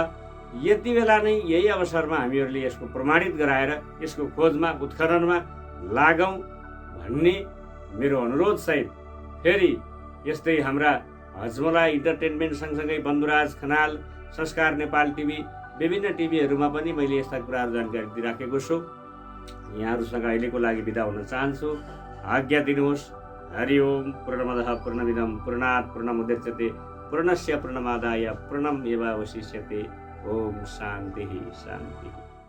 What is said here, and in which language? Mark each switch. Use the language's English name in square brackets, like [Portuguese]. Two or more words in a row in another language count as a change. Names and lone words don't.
[Nepali] यति बेला नै यही अवसरमा हामीहरूले यसको प्रमाणित गराएर यसको खोजमा उत्खननमा लागौँ भन्ने मेरो अनुरोध सहित फेरि यस्तै हाम्रा हजमला इन्टरटेनमेन्ट सँगसँगै बन्धुराज खनाल, संस्कार नेपाल टिभी, विभिन्न टिभीहरूमा पनि मैले यस्ता कुराहरू जानकारी दिइराखेको छु। यहाँहरूसँग अहिलेको लागि बिदा हुन चाहन्छु। आज्ञा दिनुहोस्। [Sanskrit] हरि ओम। पूर्णमदः पूर्णमिदं पूर्णात् पूर्णमुदच्यते पूर्णस्य पूर्णमादाय पूर्णमेवावशिष्यते। ओम शान्ति शान्ति।